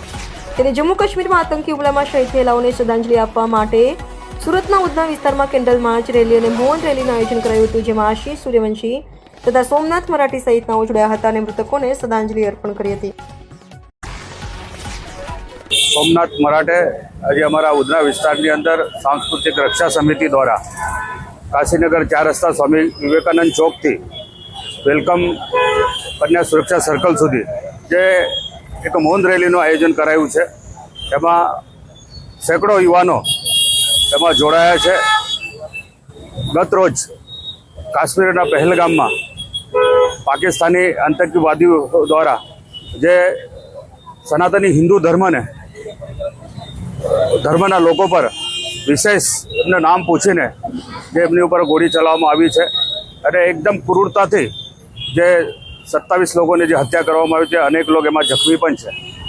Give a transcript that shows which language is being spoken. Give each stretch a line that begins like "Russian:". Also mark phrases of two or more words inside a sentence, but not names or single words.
Gujarati: ત્યારે જમ્મુ કાશ્મીરમાં આતંકી હુમલામાં શહીદ થયેલાઓને શ્રદ્ધાંજલિ આપવા માટે સુરતના ઉધના વિસ્તારમાં કેન્ડલ માર્ચ રેલી અને મૌન રેલીનું આયોજન કરાયું હતું, જેમાં આશીષ સૂર્યવંશી તથા સોમનાથ મરાઠી સહિતનાઓ જોડાયા હતા અને મૃતકોને શ્રદ્ધાંજલિ અર્પણ કરી હતી। સોમનાથ મરાઠે આજે અમારા ઉધના વિસ્તારની અંદર सांस्कृतिक रक्षा समिति द्वारा काशीनगर 4 रस्ता स्वामी विवेकानंद चौकથી વેલકમ કન્યા સુરક્ષા સર્કલ સુધી જે એક મૌન રેલીનું આયોજન કરાયું છે। એમાં સેંકડો યુવાનો એમાં જોડાયા છે। ગત રોજ કાશ્મીરના પહેલગામમાં પાકિસ્તાની આતંકવાદીઓ દ્વારા જે સનાતની હિન્દુ ધર્મના લોકો પર વિશેષ એમને નામ પૂછીને જે એમની ઉપર ગોળી ચલાવવામાં આવી છે અને એકદમ ક્રૂરતાથી જે 27 લોકોની જે હત્યા કરવામાં આવી છે, અનેક લોકો એમાં જખમી પણ છે।